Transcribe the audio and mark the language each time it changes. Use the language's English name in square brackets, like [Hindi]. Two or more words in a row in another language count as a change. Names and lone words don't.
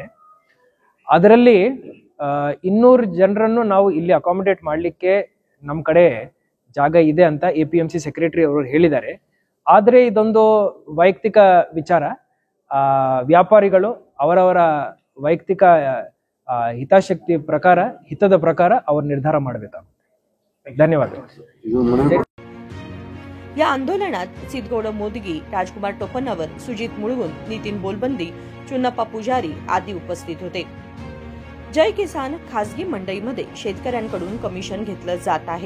[Kannada] ಅದರಲ್ಲಿ 200 ಜನರನ್ನು ನಾವು ಇಲ್ಲಿ ಅಕಾಮಿಡೇಟ್ ಮಾಡಲಿಕ್ಕೆ ನಮ್ಮ ಕಡೆ ಜಾಗ ಇದೆ ಅಂತ APMC ಸೆಕ್ರೆಟರಿ ಅವರು ಹೇಳಿದ್ದಾರೆ. ಆದರೆ ಇದೊಂದು ವೈಯಕ್ತಿಕ ವಿಚಾರ. ವ್ಯಾಪಾರಿಗಳು ಅವರವರ ವೈಯಕ್ತಿಕ ಹಿತದ ಪ್ರಕಾರ ಅವರು ನಿರ್ಧಾರ ಮಾಡಬೇಕಾಗುತ್ತೆ. [Marathi] धन्यवाद. या आंदोलनात सिद्धगौड मोदगी, राजकुमार टोपन्नावर, सुजित मुळगुन, नितीन बोलबंदी, चुन्नप्पा पुजारी आदी उपस्थित होते. जय किसान खासगी मंडईमध्ये शेतकऱ्यांकडून कमिशन घेतलं जात आहे.